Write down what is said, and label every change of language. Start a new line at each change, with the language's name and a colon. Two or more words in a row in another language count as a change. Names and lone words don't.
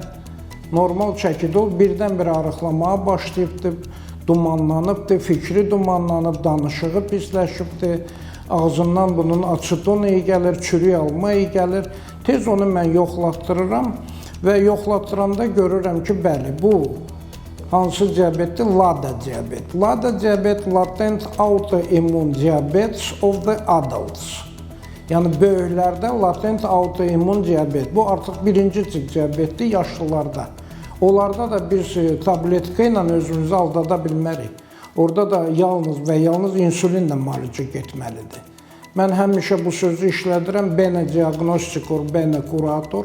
Azerbaijani: Normal çəkidə o birdən-birə arıqlamaya başlayıbdı, dumanlanıbdı, fikri dumanlanıb, danışığı pisləşibdi, ağzından bunun aseton iyi gəlir, çürük alma iyi gəlir. Tez onu mən yoxlatdırıram və yoxlatdıranda görürəm ki, bəli, bu hansı diabetdir? LADA diabet. LADA diabet,
English: latent autoimmune diabetes of the adults.
Azerbaijani: Yəni böyüklərdə latent autoimmün diabet. Bu artıq birinci tip diabetdir yaşlılarda. Onlarda da biz tabletka ilə özümüzü aldada bilmərik. Orada da yalnız və yalnız insulinlə müalicə getməlidir. Mən həmişə bu sözü işlədirəm,
Latin: bene diagnostikor, bene kurator.